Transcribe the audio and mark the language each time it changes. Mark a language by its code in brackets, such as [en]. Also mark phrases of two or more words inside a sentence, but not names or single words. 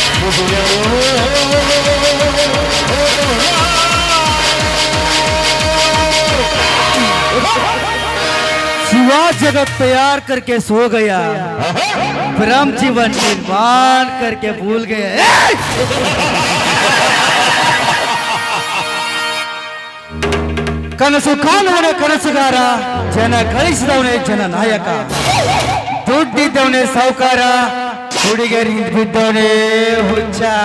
[hi] शिवा जगत तैयार करके सो गया, ब्रह्म जीवन निर्माण करके भूल गया। [kn] ಕನಸು ಕಾಣುವನೇ ಕನಸುಗಾರ, ಜನ ಗಳಿಸಿದವನೇ ಜನ ನಾಯಕ, ದುಡ್ಡಿದ್ದವನೇ ಸಾಹುಕಾರ, ಹುಡುಗರಿ ಬಿದ್ದವನೇ ಹುಚ್ಚ.